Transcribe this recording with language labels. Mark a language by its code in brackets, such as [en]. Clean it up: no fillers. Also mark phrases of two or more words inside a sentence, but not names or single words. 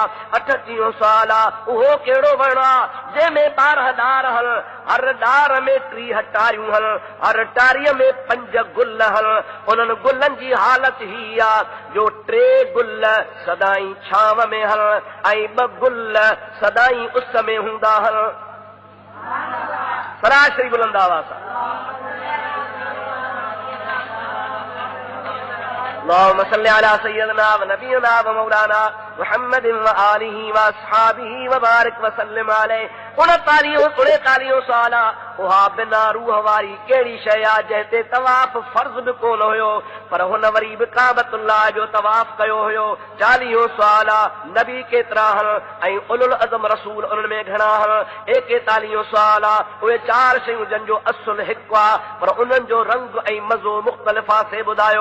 [sd] 38 सवाल उहो कहिड़ो वण आहे जंहिंमें 12 डार हल, हर डार में 3 टारियूं हल, हर टारीअ में 5 गुल हल। उन्हनि गुलनि जी हालत ही आहे जो 3 गुल सदाई छांव में हल ऐं 2 गुल सदाई उस में हूंदा हल। सरासरी बुलंद आवाज़ सां। [ar] اللهم صل على سيدنا و نبينا و مولانا محمد و آله و أصحابه و بارك و سلم عليه. [sd] 39 साला उहा बिना रूह वारी कहिड़ी शइ आहे जंहिं तवाफ फर्ज़ बि कोन हुयो, पर हुन वरी बि काबतुल्लाह जो तवाफ कयो हुयो। 40 साला नबी केतिरा हन ऐं उलुल अज़म रसूल उन्हनि में घणा हन। 41 साला उहे 4 शयूं जंहिंजो असुल हिकु आहे, पर उन्हनि जो रंग ऐं मज़ो मुख़्तलिफ़ आहे से ॿुधायो।